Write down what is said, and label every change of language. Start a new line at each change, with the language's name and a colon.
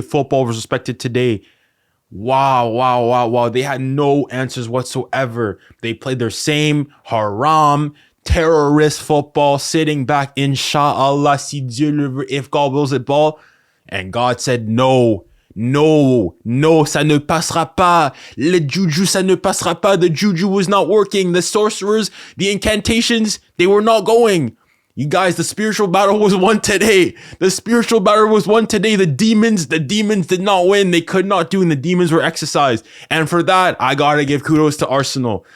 English: Football was respected today. Wow. They had no answers whatsoever. They played their same haram, terrorist football, sitting back, inshallah,
French: si Dieu le veut,
English: if God wills it ball. And God said, no,
French: ça ne passera pas. Le juju, ça ne passera pas.
English: The juju was not working. The sorcerers, the incantations, they were not going. You guys, the spiritual battle was won today. The demons did not win. They could not do, and the demons were exercised. And for that, I gotta give kudos to Arsenal.